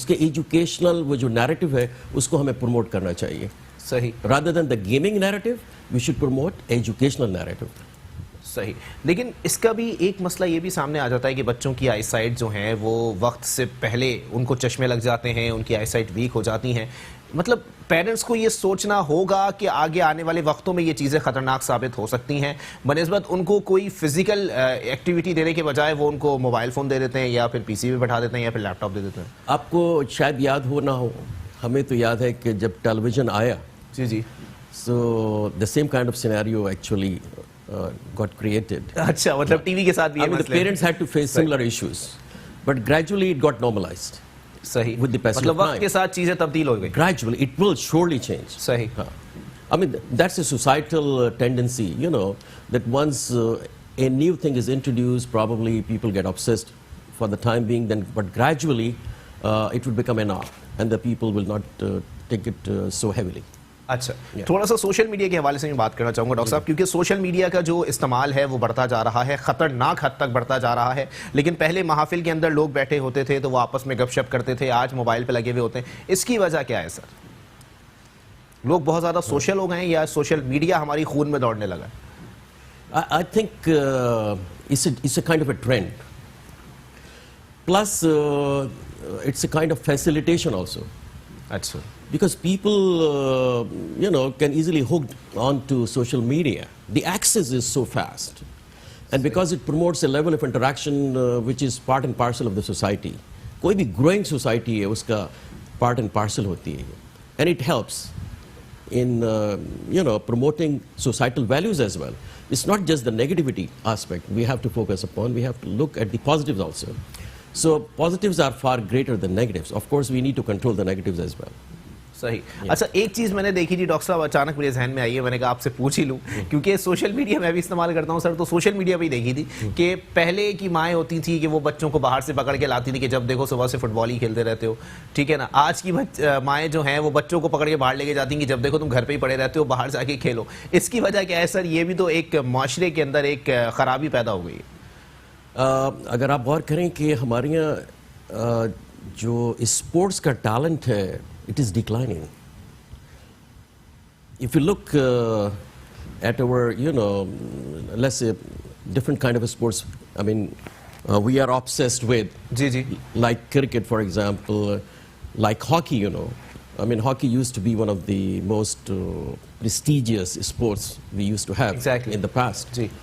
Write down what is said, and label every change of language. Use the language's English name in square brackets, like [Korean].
[Urdu] اس کے ایجوکیشنل وہ جو نیریٹو ہے اس کو ہمیں پروموٹ کرنا چاہیے. صحیح. [English] rather than the gaming narrative we should promote educational narrative. [Urdu] صحیح. لیکن اس کا بھی ایک مسئلہ یہ بھی سامنے آ جاتا ہے کہ بچوں کی آئی سائٹ جو ہیں وہ وقت سے پہلے ان کو چشمے لگ جاتے ہیں, ان کی آئی سائٹ ویک ہو جاتی ہیں. مطلب پیرنٹس کو یہ سوچنا ہوگا کہ آگے آنے والے وقتوں میں یہ چیزیں خطرناک ثابت ہو سکتی ہیں, بنسبت ان کو کوئی فزیکل ایکٹیویٹی دینے کے بجائے وہ ان کو موبائل فون دے دیتے ہیں یا پھر پی سی پہ بٹھا دیتے ہیں یا پھر لیپ ٹاپ دے دیتے ہیں. آپ کو شاید یاد ہو نہ ہو, ہمیں تو یاد ہے کہ جب ٹیلی ویژن آیا, جی جی, [English] so the same kind of scenario actually got created. [Urdu] اچھا, مطلب ٹی وی کے ساتھ بھی [English] the parents had to face similar issues, but gradually it got normalized. [Urdu] صحیح. [English] with the passage [Urdu] مطلب [English] of [Urdu] وقت [English] time. [Urdu] کے ساتھ چیزیں تبدیل ہو گئی. [English] Gradually it will surely change. [Urdu] صحیح. [English] I mean that's a societal tendency, that once a new thing is introduced, probably people get obsessed for the time being, then but gradually it will become enough and the people will not take it so heavily. [Urdu] اچھا, تھوڑا سا social media کے حوالے سے میں بات کرنا چاہوں گا ڈاکٹر صاحب, کیونکہ سوشل میڈیا کا جو استعمال ہے وہ بڑھتا جا رہا ہے, خطرناک حد تک بڑھتا جا رہا ہے. لیکن پہلے محافل کے اندر لوگ بیٹھے ہوتے تھے تو وہ آپس میں گپ شپ کرتے تھے, آج موبائل پہ لگے ہوئے ہوتے ہیں. اس کی وجہ کیا ہے سر؟ لوگ بہت زیادہ سوشل ہو گئے ہیں یا سوشل میڈیا ہماری خون میں دوڑنے لگا ہے؟ [English] I think it's a kind of a trend. Plus it's a kind of facilitation also. [Urdu] اچھا. [English] Because people, can easily hook onto social media. The access is so fast. And because it promotes a level of interaction which is part and parcel of the society. [Urdu] کوئی بھی [English] growing society [Urdu] ہے اس کا [English] part and parcel [Urdu] ہوتی ہے. [English] And it helps in, promoting societal values as well. It's not just the negativity aspect we have to focus upon. We have to look at the positives also. So positives are far greater than negatives. Of course, we need to control the negatives as well. [Urdu] صحیح. اچھا ایک چیز میں نے دیکھی تھی doctor صاحب, اچانک میرے ذہن میں آئی ہے, میں نے کہا آپ سے پوچھ ہی لوں, کیونکہ سوشل میڈیا میں بھی استعمال کرتا ہوں سر, تو سوشل میڈیا پہ ہی دیکھی تھی کہ پہلے کی مائیں ہوتی تھیں کہ وہ بچوں کو باہر سے پکڑ کے لاتی تھی کہ جب دیکھو صبح سے فٹ بال ہی کھیلتے رہتے ہو, ٹھیک ہے نا. آج کی مائیں جو ہیں وہ بچوں کو پکڑ کے باہر لے کے جاتی ہیں کہ جب دیکھو تم گھر پہ ہی پڑے رہتے ہو, باہر جا کے کھیلو. اس کی وجہ کیا ہے سر؟ یہ بھی تو ایک معاشرے کے اندر ایک خرابی پیدا ہو گئی ہے. اگر آپ غور کریں کہ ہمارے یہاں جو اسپورٹس کا ٹیلنٹ ہے, [English] It is declining. If you look at our, let's say, different kind of sports, I mean, we are obsessed with, like cricket, for example, like hockey, I mean, hockey used to be one of the most prestigious sports we used to have in the past.